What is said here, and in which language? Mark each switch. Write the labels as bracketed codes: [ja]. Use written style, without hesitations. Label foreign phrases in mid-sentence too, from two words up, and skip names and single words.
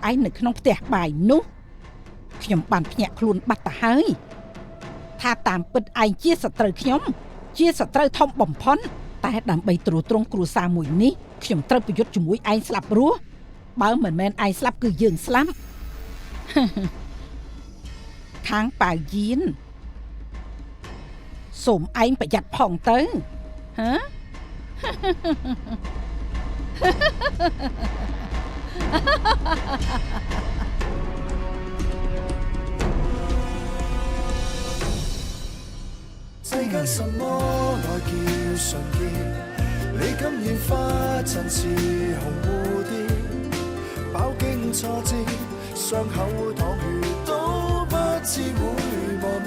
[km] ឯងនៅក្នុងផ្ទះបាយនោះខ្ញុំបានភ្ញាក់ខ្លួនបាត់ទៅហើយថាតាមពិតឯងជាសត្រូវខ្ញុំជាសត្រូវធំបំផុតតែដើម្បីទ្រទ្រង់គ្រួសារមួយនេះខ្ញុំត្រូវប្រយុទ្ធជាមួយឯងស្លាប់រស់បើមិនមែនឯងស្លាប់គឺយើងស្លាប់ ខាងប៉ាវយៀនសូមឯងប្រយ័ត្នផងទៅហ៎ [yue] 世間什麼愛叫純潔？你甘願花陣似紅蝴蝶，飽經挫折，傷口淌血都不知會磨滅。